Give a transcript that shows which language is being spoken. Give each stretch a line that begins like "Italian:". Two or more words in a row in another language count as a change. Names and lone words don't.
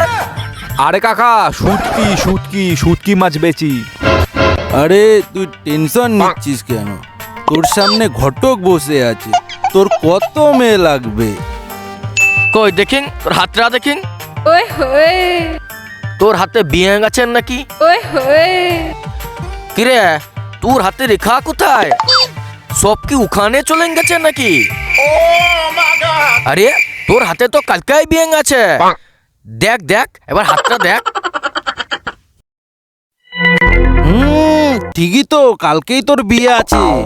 Bangla: আরে কাকা শুটকি মাছ বেচি। আরে তুই টেনশন নিচ্ছিস কেন? তোর সামনে ঘটক বসে আছে, তোর কত মেয়ে লাগবে? কই দেখিং, তোর হাতটা দেখিং। Ôi ơi. তোর হাতে বিয়ে গেছেন নাকি? Ôi ơi. কিরে তোর হাতে রেখা কোথায়? সব কি উখানে চলে গেছে নাকি? আরে তোর হাতে তো কালকেই বিয়ে আছে। দেখ দেখ এবার হাতটা দেখ। ঠিকই তো, কালকেই তোর বিয়ে আছে।